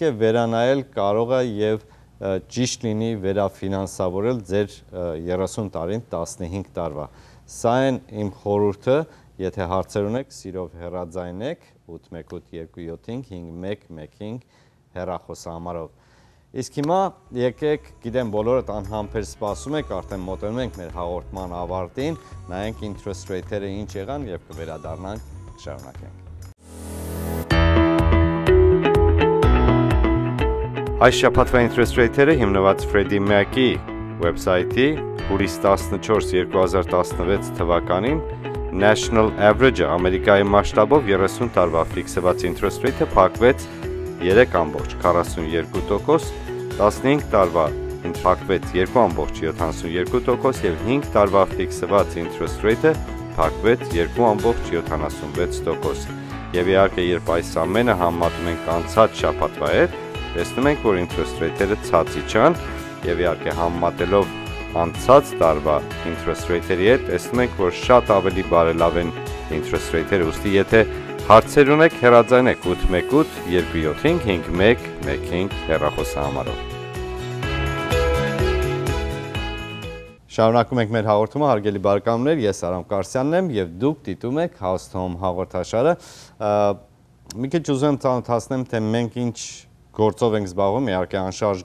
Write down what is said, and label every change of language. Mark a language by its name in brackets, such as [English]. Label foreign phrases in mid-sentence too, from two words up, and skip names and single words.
[Armenian] է վերանայել կարող է եւ ճիշտ լինի վերաֆինանսավորել ձեր 30 տարին 15 տարվա։ Սա են իմ խորհուրդը, եթե հարցեր ունեք, սիրով հեռաձայնեք 818-275-5115 հեռախոսահամարով։ Իսկ հիմա եկեք, գիտեմ բոլորդ անհամբեր սպասում եք, արդեն մոտենում ենք մեր հաղորդման ավարտին, նայենք [English] interest rate- [Armenian] երը ինչ եղան եւ կվերադառնանք, շարունակենք։ Այս շաբաթվա [English] interest rate- [Armenian] երը հիմնված Freddie Mac-ի վեբսայթի հուլիս 14 2016 թվականին [English] National Average- [Armenian] ը Ամերիկայի մասշտաբով 30 տարվա ֆիքսված [English] interest rate- [Armenian] ը փակվեց 3.42%, 15 տարվա փակվեց 2.72% եւ 5 տարվա ֆիքսված [English] interest rate- [Armenian] ը փակվեց 2.76%։ Եվ իհարկե, երբ այս ամենը համեմատում ենք անցած շաբաթվա հետ, տեսնում ենք, որ [English] interest rate- [Armenian] երը ցած իջան եւ իհարկե համեմատելով անցած տարվա [English] interest rate- [Armenian] երի հետ, տեսնում ենք, որ շատ ավելի բարելավ են [English] interest rate- [Armenian] երը, ուստի եթե հարցեր ունեք, հեռաձայնեք 818-275-5115 հեռախոսահամարով։ Շարունակում ենք մեր հաղորդումը, հարգելի բարեկամներ, ես Արամ Կարսյանն եմ եւ դուք դիտում եք House to Home հաղորդաշարը։ Մի քիչ ուզում եմ ծանոթացնեմ, թե մենք ինչ գործով ենք զբաղվում, իհարկե անշարժ